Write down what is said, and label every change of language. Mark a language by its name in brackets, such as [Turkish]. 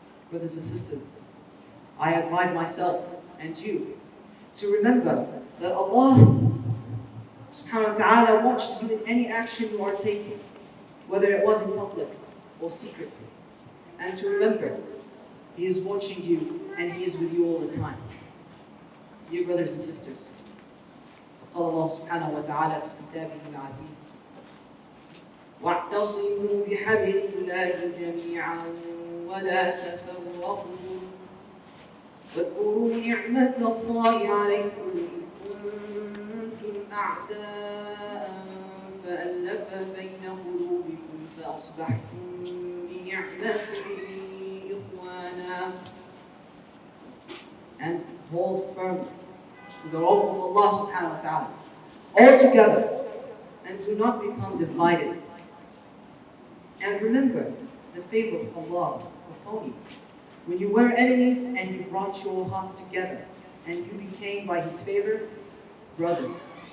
[English] Brothers and sisters, I advise myself and you to remember that Allah subhanahu wa ta'ala watches you in any action you are taking, whether it was in public or secretly. And to remember, He is watching you and He is with you all the time. Dear brothers and sisters, [Arabic] قال الله سبحانه وتعالى في كتابه العزيز واعتصموا بحبل الله جميعا ولا تفرقوا واذكروا نعمة الله عليكم إذ كنتم أعداء فألف بين قلوبكم فأصبحتم بنعمته إخوانا. [English] And hold firmly to the rope of Allah subhanahu wa ta'ala all together and do not become divided. And remember the favor of Allah upon you when you were enemies and He brought your hearts together and you became by His favor brothers.